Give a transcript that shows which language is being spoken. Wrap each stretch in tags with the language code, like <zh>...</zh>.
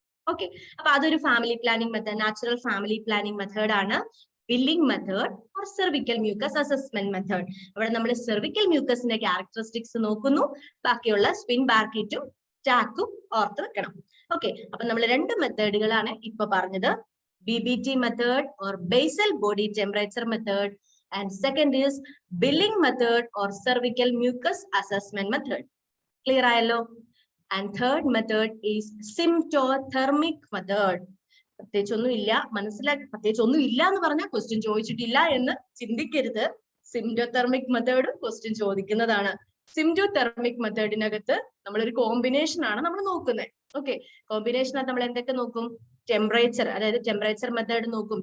<ml>Okay, അപ്പൊ അതൊരു family planning method, natural family planning method ആണ്. Billing method or cervical mucus assessment method. അവിടെ നമ്മൾ സെർവിക്കൽ മ്യൂക്കസിന്റെ ക്യാരക്ടറിസ്റ്റിക്സ് നോക്കുന്നു, ബാക്കിയുള്ള സ്പിൻ ബാർക്കിറ്റും ടാക്കും ഓർത്ത് വെക്കണം. ഓക്കെ, അപ്പൊ നമ്മൾ രണ്ട് മെത്തേഡുകളാണ് ഇപ്പൊ പറഞ്ഞത്.</ml> <en>BBT method or basal body temperature method, and second is billing method or cervical mucus assessment method. Clear</en> <ml>ayallo?</ml> <en>And third method is symptothermic method.</en> <ml>പ്രത്യേകിച്ചൊന്നും ഇല്ല, പ്രത്യേകിച്ചൊന്നും ഇല്ല എന്ന് പറഞ്ഞാൽ ക്വസ്റ്റ്യൻ ചോദിച്ചിട്ടില്ല എന്ന് ചിന്തിക്കരുത്. സിംറ്റോതെർമിക് മെത്തേഡും ക്വസ്റ്റ്യൻ ചോദിക്കുന്നതാണ്. സിംറ്റോതെർമിക് മെത്തേഡിനകത്ത് നമ്മളൊരു കോമ്പിനേഷൻ ആണ് നമ്മൾ നോക്കുന്നത്. ഓക്കെ, കോമ്പിനേഷനകത്ത് നമ്മൾ എന്തൊക്കെ നോക്കും? ടെമ്പറേച്ചർ, അതായത് ടെമ്പറേച്ചർ മെത്തേഡ് നോക്കും.</ml>